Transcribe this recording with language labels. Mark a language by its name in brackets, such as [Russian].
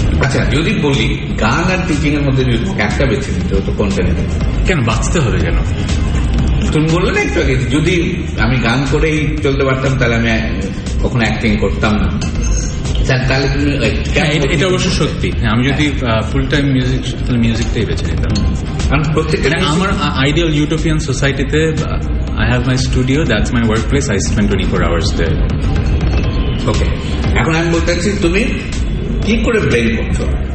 [Bangla] আচ্ছা, যদি বলি গান আর টিচিং এর মধ্যে যদি একটা বেছে নিতে হতো, কোনটা নিতে? কেন বাঁচতে হবে কেন? তুমি বললে না একটু আগে, যদি আমি গান করেই চলতে পারতাম তাহলে আমি কখনো অ্যাক্টিং করতাম না। তাহলে তুমি এটা অবশ্য সত্যি। আমি যদি ফুল টাইম মিউজিকটাই বেছে নিতাম। আমার আইডিয়াল ইউটোপিয়ান সোসাইটিতে [English] I have my studio, that's my workplace, I spend 24 hours there. [Bangla] ওকে, এখন আমি বলতে চাচ্ছি তুমি কি করে ব্লেম করছো?